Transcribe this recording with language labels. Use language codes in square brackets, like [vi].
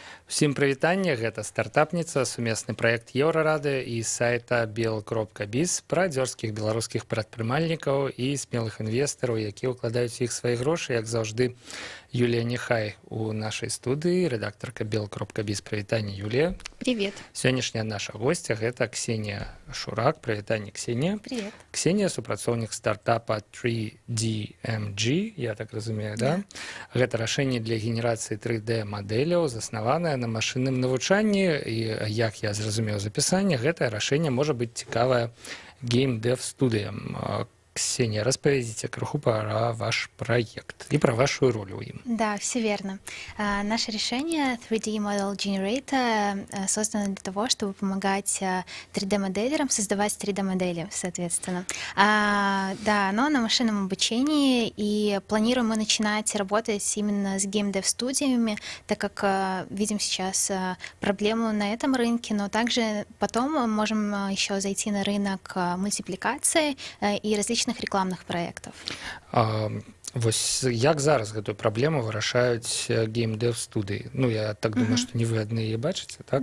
[be] Всім прывітанне, гэта стартапніца, сумесны праект Еўрарадыё і сайта bel.biz пра дзёрзкіх беларускіх прадпрымальнікаў і смелых інвестараў, якія ўкладаюць іх свае грошы, як заўжды. Юлія Нехай у нашай студыі, рэдактарка bel.biz. Прывітанне, Юлія. [ru] Привет. [be] Сённяшняя наша госця гэта Ксенія Шурак. Прывітанне, Ксенія. [ru] Привет. [be] Ксенія супрацоўнік стартапа 3DMG, я так разумею, да? Гэта рашэнне для генерацыі 3D-мадэляў, заснаванае на машынным навучанні, і, як я зразумеў з апісання, гэтае рашэнне можа быць цікавае геймдэв-студыям. [ru] Ксения, распорядите кроху про ваш проект и про вашу роль в нем. Да, все верно. Наше решение 3D Model Generator создано для того, чтобы помогать 3D-моделерам создавать 3D-модели, соответственно. Да, оно на машинном обучении, и планируем мы начинать работать именно с геймдев-студиями, так как видим сейчас проблему на этом рынке, но также потом мы можем еще зайти на рынок мультипликации и различных рекламных проектов. [be] Вось як зараз гэтую праблему вырашаюць геймдэв-студыі? Ну, я так думаю, што не вы адны яе бачыце, так?